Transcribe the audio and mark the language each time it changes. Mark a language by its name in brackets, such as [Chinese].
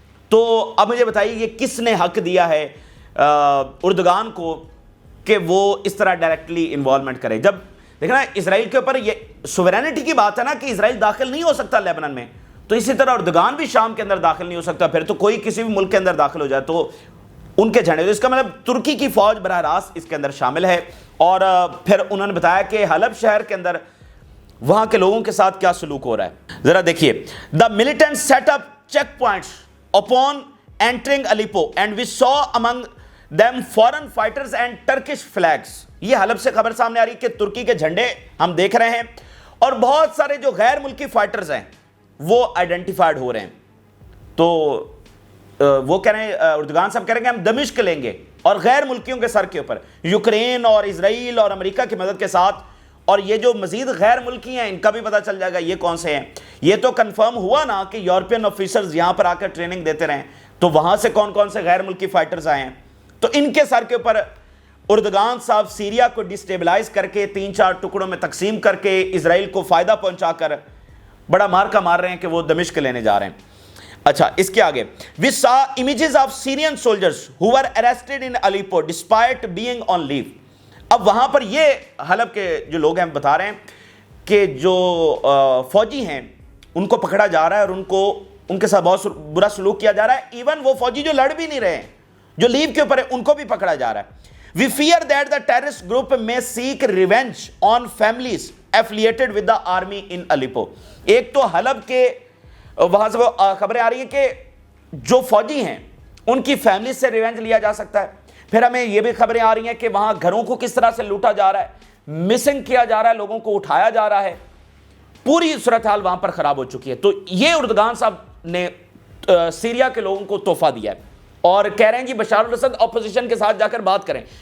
[Urdu] تو اب مجھے بتائیے یہ کس نے حق دیا ہے اردگان کو کہ وہ اس طرح ڈائریکٹلی انوالومنٹ کرے؟ جب دیکھنا اسرائیل کے اوپر یہ سوورینٹی کی بات ہے نا کہ اسرائیل داخل نہیں ہو سکتا لیبنان میں، تو اسی طرح اردگان بھی شام کے اندر داخل نہیں ہو سکتا. پھر تو کوئی کسی بھی ملک کے اندر داخل ہو جائے تو ان کے جھنڈے، تو اس کا مطلب ترکی کی فوج براہ راست اس کے اندر شامل ہے. اور پھر انہوں نے بتایا کہ حلب شہر کے اندر وہاں کے لوگوں کے ساتھ کیا سلوک ہو رہا ہے. ذرا دیکھیے، [English] The militant set up checkpoints upon entering Aleppo and we saw among them foreign fighters and Turkish flags. [Urdu] یہ حلب سے خبر سامنے آ رہی کہ ترکی کے جھنڈے ہم دیکھ رہے ہیں اور بہت سارے جو غیر ملکی فائٹرز ہیں وہ آئیڈینٹیفائڈ ہو رہے ہیں. تو وہ کہہ رہے ہیں، اردگان صاحب کہہ رہے ہیں کہ ہم دمشق لیں گے اور غیر ملکیوں کے سر کے اوپر، یوکرین اور اسرائیل اور امریکہ کی مدد کے ساتھ. اور یہ جو مزید غیر ملکی ہیں ان کا بھی پتہ چل جائے گا یہ کون سے ہیں. یہ تو کنفرم ہوا نا کہ یورپین آفیسرز یہاں پر آ کر ٹریننگ دیتے رہیں، تو وہاں سے کون کون سے غیر ملکی فائٹرز آئے ہیں. تو ان کے سر کے اوپر اردگان صاحب سیریا کو ڈسٹیبلائز کر کے 3-4 ٹکڑوں میں تقسیم کر کے اسرائیل کو فائدہ پہنچا کر بڑا مارکا مار رہے ہیں کہ وہ دمشق لینے جا رہے ہیں. اچھا، اس کے آگے [English] we saw images of Syrian soldiers who were arrested in Aleppo despite being on leave. [Urdu] اب وہاں پر یہ حلب کے جو لوگ ہیں بتا رہے ہیں کہ جو فوجی ہیں ان کو پکڑا جا رہا ہے اور ان کے ساتھ بہت برا سلوک کیا جا رہا ہے. ایون وہ فوجی جو لڑ بھی نہیں رہے ہیں، جو لیو کے اوپر ہے، ان کو بھی پکڑا جا رہا ہے. [English] We fear that the terrorist group may seek revenge on families affiliated with the army in Aleppo. [Urdu] ایک تو حلب کے وہاں سے وہ خبریں آ رہی ہیں کہ جو فوجی ہیں ان کی فیملی سے ریونج لیا جا سکتا ہے. پھر ہمیں یہ بھی خبریں آ رہی ہیں کہ وہاں گھروں کو کس طرح سے لوٹا جا رہا ہے، مسنگ کیا جا رہا ہے، لوگوں کو اٹھایا جا رہا ہے. پوری صورتحال وہاں پر خراب ہو چکی ہے. تو یہ اردگان صاحب نے سیریا کے لوگوں کو تحفہ دیا ہے اور کہہ رہے ہیں کہ بشار الاسد اپوزیشن کے ساتھ جا کر بات کریں.